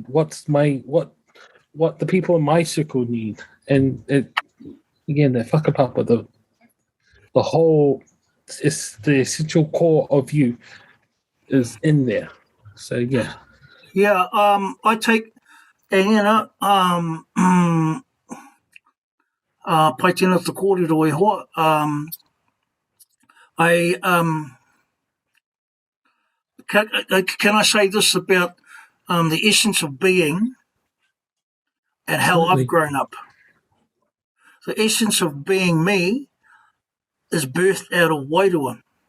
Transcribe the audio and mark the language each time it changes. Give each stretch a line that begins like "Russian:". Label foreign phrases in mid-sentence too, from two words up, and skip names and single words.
English: What's what the people in my circle need? And it, again, the whakapapa, the whole, it's the essential core of you is in there. So yeah. Yeah, I take, and
Māori: pai tēnā te kōrero e hoa,
English: can I say this about the essence of being and how Absolutely. I've grown up? The essence of being me is birthed out of Wairua.